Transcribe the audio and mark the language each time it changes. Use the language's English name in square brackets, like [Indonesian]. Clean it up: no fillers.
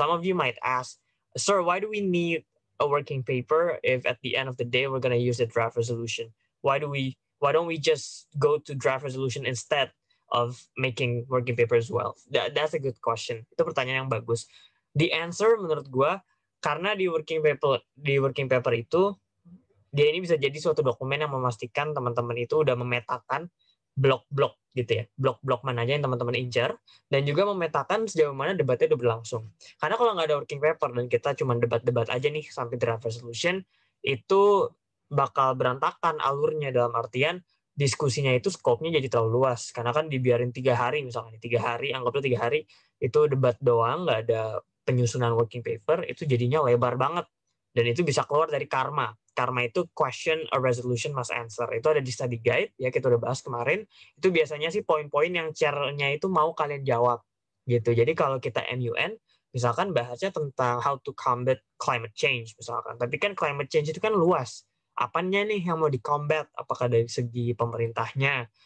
[English] Some of you might ask, "Sir, why do we need a working paper if at the end of the day we're gonna use the draft resolution? Why don't we just go to draft resolution instead of making working paper as well?" That's a good question. [Indonesian] Itu pertanyaan yang bagus. [English] The answer [Indonesian] menurut gue, karena di working paper itu dia ini bisa jadi suatu dokumen yang memastikan teman-teman itu udah memetakan blok-blok gitu ya, blok-blok mana aja yang teman-teman incar, dan juga memetakan sejauh mana debatnya udah berlangsung. Karena kalau nggak ada working paper dan kita cuma debat-debat aja nih sampai draft resolution, itu bakal berantakan alurnya, dalam artian diskusinya itu skopnya jadi terlalu luas. Karena kan dibiarin 3 hari misalnya, 3 hari, anggaplah 3 hari itu debat doang, nggak ada penyusunan working paper itu jadinya lebar banget. Dan itu bisa keluar dari karma. [English] Karma itu question a resolution must answer. [Indonesian] Itu ada di study guide, ya kita udah bahas kemarin. Itu biasanya sih poin-poin yang chair-nya itu mau kalian jawab. Gitu. Jadi kalau kita MUN, misalkan bahasnya tentang [English] how to combat climate change [Indonesian] misalkan. Tapi kan climate change itu kan luas. Apanya nih yang mau di-combat? Apakah dari segi pemerintahnya?